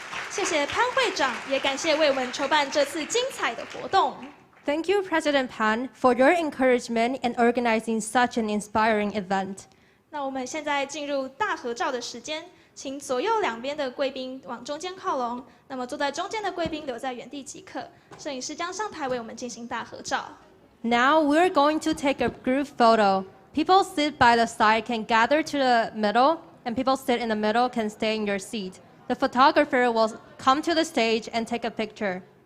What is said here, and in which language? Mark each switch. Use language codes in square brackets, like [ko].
[zh] 谢谢潘会长，也感谢为我们筹办这次精彩的活动。 [en] Thank you, President Pan, for your encouragement in organizing such an inspiring event. [zh] 那我们现在进入大合照的时间。请左右两边的贵宾往中间靠拢，那么坐在中间的贵宾留在原地即可。摄影师将上台为我们进行大合照。 [en] Now we're going to take a group photo. People sit by the side can gather to the middle, and people sit in the middle can stay in your seat. The photographer will come to the stage and take a picture.